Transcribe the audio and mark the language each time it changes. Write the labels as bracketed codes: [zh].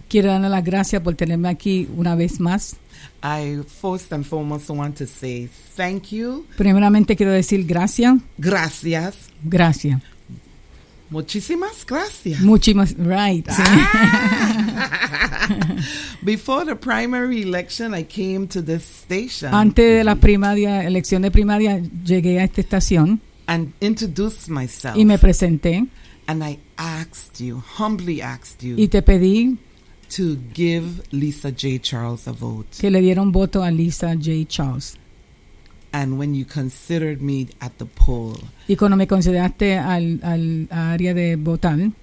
[es] Quiero darle las gracias por tenerme aquí una vez más. [en] I first and foremost want to say thank you. [es] Primeramente quiero decir gracias. Gracias. Gracias. Muchísimas gracias. Muchísimas, right. Sí. [en] Before the primary election, I came to this station. [es] Antes de la primaria, elección de primaria, llegué a esta estación. [en] And introduced myself. [es] Y me presenté. [en] And I asked you, humbly asked you. [es] Y te pedí. [en] To give Lisa J. Charles a vote. [es] Que le dieron voto a Lisa J. Charles. [en] And when you considered me at the poll. [es] Y cuando me consideraste al área de votar.